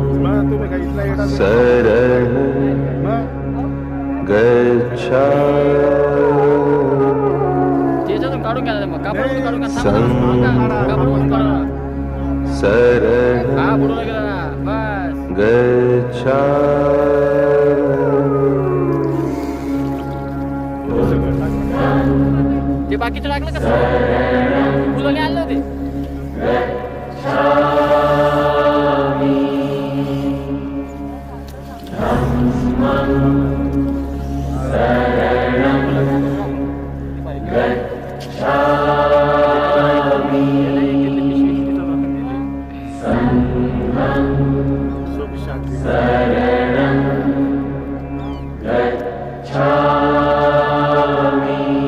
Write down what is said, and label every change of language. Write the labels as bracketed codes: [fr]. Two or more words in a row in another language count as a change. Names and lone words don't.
[pi] शरणं गच्छामि शरणं गच्छामि [mr] ते बाकीचं लागलं का फुलं आणलं होते [pi] गच्छामि धम्मं शरणं गच्छामि संघं शरणं गच्छामि